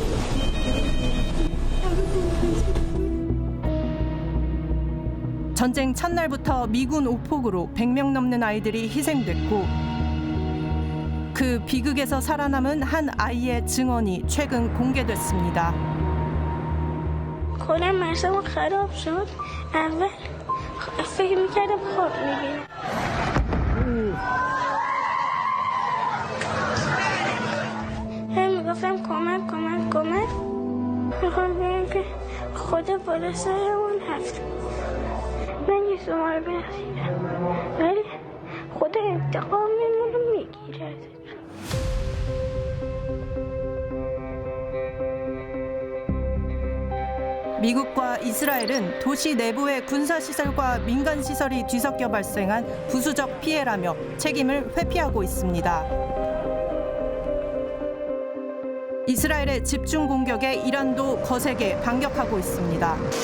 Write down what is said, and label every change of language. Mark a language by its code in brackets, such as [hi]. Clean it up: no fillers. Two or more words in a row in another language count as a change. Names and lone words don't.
[ko] 전쟁 첫날부터 미군 오폭으로 100명 넘는 아이들이 희생됐고 그 비극에서 살아남은 한 아이의 증언이 최근 공개됐습니다. [fa] کلم مغزم خراب شد اول فکر میکردم خواب میبینم هم میگفتم کمک کمک کمک میخوام بگم که خدا بالا سرمون هست من یه شما رو بنسیدم ولی خدا انتقاممون رو میگیره ازتون [ko] 미국과 이스라엘은 도시 내부의 군사시설과 민간시설이 뒤섞여 발생한 부수적 피해라며 책임을 회피하고 있습니다. 이스라엘의 집중 공격에 이란도 거세게 반격하고 있습니다.